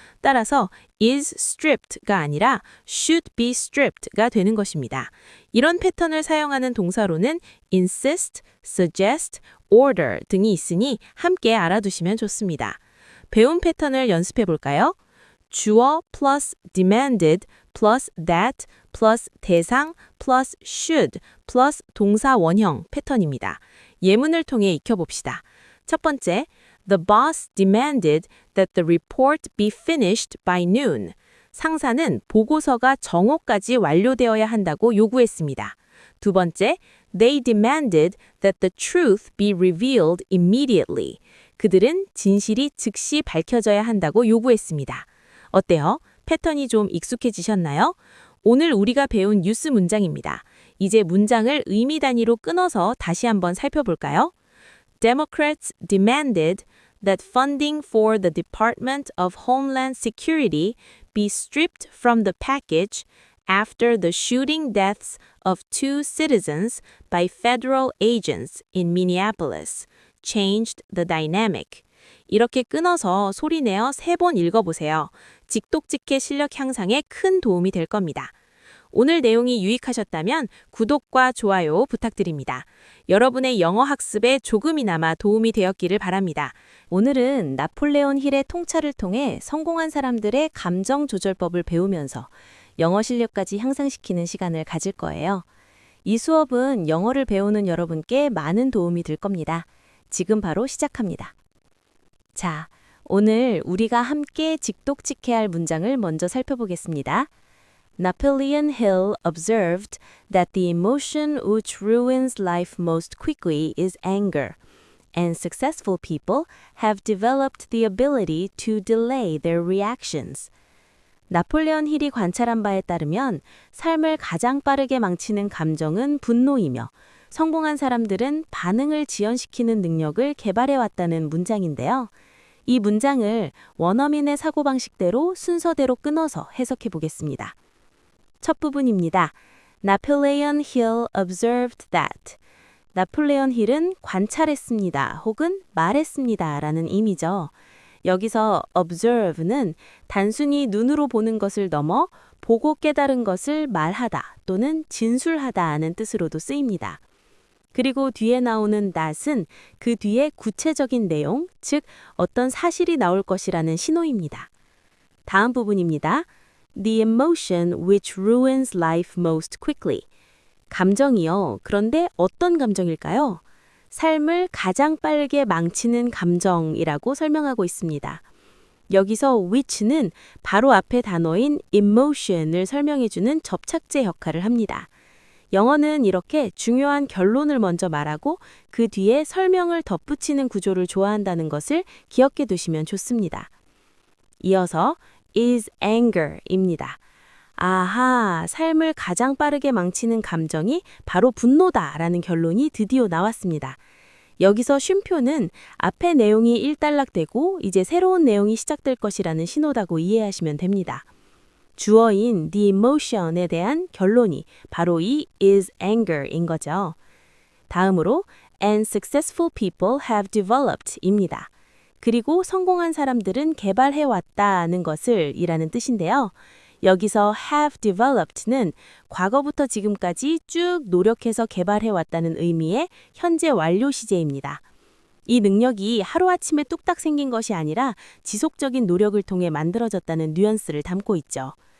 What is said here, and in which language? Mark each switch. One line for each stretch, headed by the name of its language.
Korean: 따라서
English: is stripped
Korean: 가 아니라
English: should be stripped
Korean: 가 되는 것입니다. 이런 패턴을 사용하는 동사로는 insist, suggest, order 등이 있으니 함께 알아두시면 좋습니다. 배운 패턴을 연습해 볼까요? 주어
English: plus demanded plus that plus
Korean: 대상
English: plus should plus
Korean: 동사 원형 패턴입니다. 예문을 통해 익혀봅시다. 첫 번째,
English: The boss demanded that the report be finished by noon.
Korean: 상사는 보고서가 정오까지 완료되어야 한다고 요구했습니다. 두 번째,
English: They demanded that the truth be revealed immediately.
Korean: 그들은 진실이 즉시 밝혀져야 한다고 요구했습니다. 어때요? 패턴이 좀 익숙해지셨나요? 오늘 우리가 배운 뉴스 문장입니다. 이제 문장을 의미 단위로 끊어서 다시 한번 살펴볼까요?
English: Democrats demanded that funding for the Department of Homeland Security be stripped from the package after the shooting deaths of 2 citizens by federal agents in Minneapolis changed the dynamic.
Korean: 이렇게 끊어서 소리내어 3번 읽어보세요. 직독직해 실력 향상에 큰 도움이 될 겁니다. 오늘 내용이 유익하셨다면 구독과 좋아요 부탁드립니다. 여러분의 영어 학습에 조금이나마 도움이 되었기를 바랍니다. 오늘은 나폴레온 힐의 통찰을 통해 성공한 사람들의 감정 조절법을 배우면서 영어 실력까지 향상시키는 시간을 가질 거예요. 이 수업은 영어를 배우는 여러분께 많은 도움이 될 겁니다. 지금 바로 시작합니다. 자, 오늘 우리가 함께 직독직해야 할 문장을 먼저 살펴보겠습니다.
English: Napoleon Hill observed that the emotion which ruins life most quickly is anger, and successful people have developed the ability to delay their reactions.
Korean: 나폴레온 힐이 관찰한 바에 따르면 삶을 가장 빠르게 망치는 감정은 분노이며 성공한 사람들은 반응을 지연시키는 능력을 개발해왔다는 문장인데요. 이 문장을 원어민의 사고방식대로 순서대로 끊어서 해석해 보겠습니다. 첫 부분입니다.
English: Napoleon Hill observed that.
Korean: 나폴레온 힐은 관찰했습니다. 혹은 말했습니다. 라는 의미죠. 여기서 observe는 단순히 눈으로 보는 것을 넘어 보고 깨달은 것을 말하다 또는 진술하다는 뜻으로도 쓰입니다. 그리고 뒤에 나오는 that은 그 뒤에 구체적인 내용, 즉 어떤 사실이 나올 것이라는 신호입니다. 다음 부분입니다.
English: The emotion which ruins life most quickly.
Korean: 감정이요. 그런데 어떤 감정일까요? 삶을 가장 빠르게 망치는 감정이라고 설명하고 있습니다. 여기서 which는 바로 앞에 단어인 emotion을 설명해주는 접착제 역할을 합니다. 영어는 이렇게 중요한 결론을 먼저 말하고 그 뒤에 설명을 덧붙이는 구조를 좋아한다는 것을 기억해 두시면 좋습니다. 이어서
English: is anger
Korean: 입니다. 아하, 삶을 가장 빠르게 망치는 감정이 바로 분노다라는 결론이 드디어 나왔습니다. 여기서 쉼표는 앞의 내용이 일단락되고 이제 새로운 내용이 시작될 것이라는 신호라고 이해하시면 됩니다. 주어인
English: the emotion
Korean: 에 대한 결론이 바로 이
English: is anger
Korean: 인 거죠. 다음으로
English: and successful people have developed
Korean: 입니다. 그리고 성공한 사람들은 개발해왔다는 것을 이라는 뜻인데요. 여기서
English: have developed
Korean: 는 과거부터 지금까지 쭉 노력해서 개발해왔다는 의미의 현재 완료 시제입니다. 이 능력이 하루아침에 뚝딱 생긴 것이 아니라 지속적인 노력을 통해 만들어졌다는 뉘앙스를 담고 있죠.